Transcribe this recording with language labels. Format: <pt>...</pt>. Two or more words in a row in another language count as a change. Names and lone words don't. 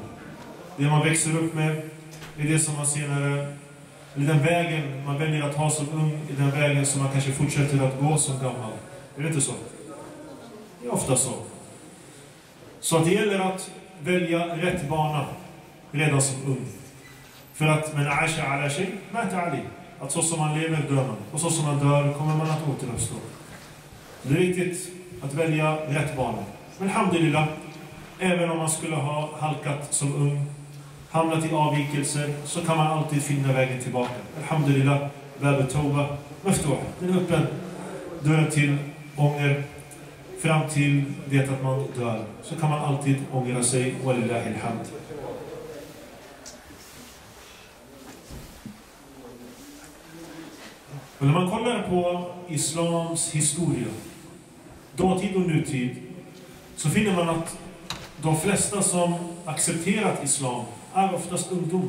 <sv>Det man växer upp med är det som man senare, eller den vägen man väljer att ha som ung, är den vägen som man kanske fortsätter att gå som gammal. Är det inte så? Det är ofta så. Så att det gäller att välja rätt bana redan som ung. För att</sv> <ar>من عاش على شيء مات عليه.</ar> <sv>Att så som man lever dör man. Och så som man dör kommer man att återuppstå. Det är viktigt att välja rätt bana. Men alhamdulillah, även om man skulle ha halkat som ung, hamnat i avvikelser, så kan man alltid finna vägen tillbaka.</sv> <ar>الحمد لله باب التوبة مفتوح.</ar> <sv>Den är öppen. Dörren till ånger fram till det att man dör. Så kan man alltid ångra sig.</sv> <ar>ولله الحمد.</ar> <sv>Och när man kollar på islams historia, dåtid och nutid, så finner man att de flesta som accepterat islam är oftast ungdomar.</sv>